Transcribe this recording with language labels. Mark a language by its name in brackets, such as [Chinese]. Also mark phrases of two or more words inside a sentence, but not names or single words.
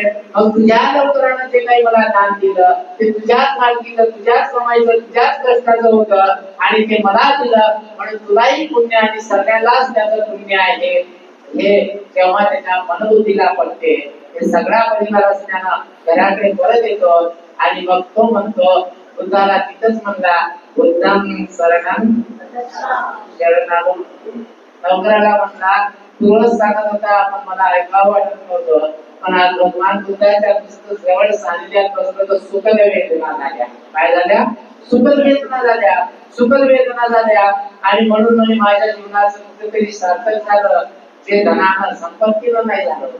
[Marathi] मग तुझ्या नोकरानं जे काही मला दान दिलं ते तुझ्याच मालकीचं, तुझ्याच कमाईचं, तुझ्याच कष्टाचं होतं आणि ते मला दिलं म्हणून तुलाही पुण्य आणि सगळ्यालाच त्याचं पुण्य आहे हे जेव्हा त्याच्या मनोबुद्धीला पडते हे सगळा परिवार असताना घराकडे परत येतो आणि मग तो म्हणतो बुद्धाला तिथंच म्हणला [Pali] बुद्धं शरणं शरणागम. [Marathi] नोकराला म्हणला तुळस सांगत होता पण मला ऐकावं वाटत नव्हतं, पण आज भगवान बुद्धाच्या जवळ सानिध्यात बसलं तर सुखद वेदना झाल्या. काय झाल्या? सुखद वेदना झाल्या, सुखद वेदना झाल्या आणि म्हणून म्हणजे माझ्या जीवनाचं कुठेतरी सार्थक झालं जे धनानं संपत्तीनं नाही झालं होतं.